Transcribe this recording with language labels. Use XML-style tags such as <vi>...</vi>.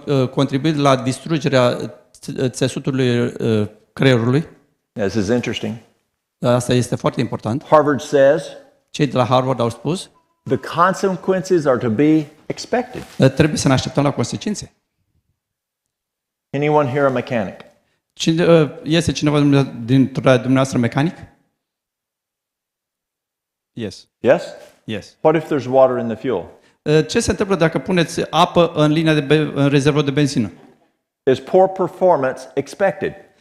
<ro>contribuind la distrugerea țesutului creierului.</ro> <en>this is interesting.</en> <ro>Asta este foarte important.</ro> <en>Harvard says</en> <ro>Cei de la Harvard au spus,</ro> <en>the consequences are to be expected.</en> <ro>trebuie să ne așteptăm la consecințe.</ro> <en>Anyone here a mechanic?</en> <ro>Este cineva dintre dumneavoastră mecanic?</ro> <en>Yes. Yes? Yes. What if there's water in the fuel?</en> <ro>Ce se întâmplă dacă puneți apă în în rezervor de benzină?</ro> <en>Is poor performance expected?</en>